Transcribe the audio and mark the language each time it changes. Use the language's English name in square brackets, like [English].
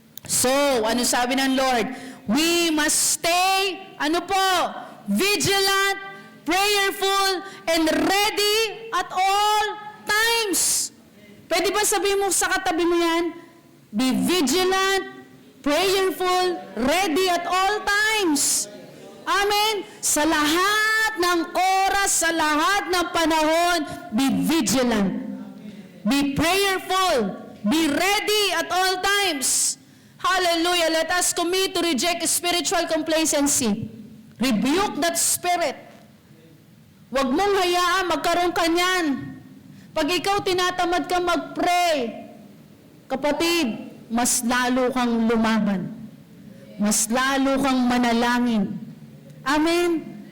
[Filipino] So, ano sabi ng Lord? [English] We must stay, vigilant, prayerful, and ready at all times. [Filipino] Pwede ba sabihin mo sa katabi mo yan? [English] Be vigilant, prayerful, ready at all times. Amen? [Filipino] Sa lahat ng oras, sa lahat ng panahon, [English] be vigilant. Be prayerful. Be ready at all times. Hallelujah. Let us commit to reject spiritual complacency. Rebuke that spirit. [Filipino] Huwag mong hayaan, magkaroon ka niyan. Pag ikaw tinatamad ka mag-pray, kapatid, mas lalo kang lumaban. Mas lalo kang manalangin. Amen?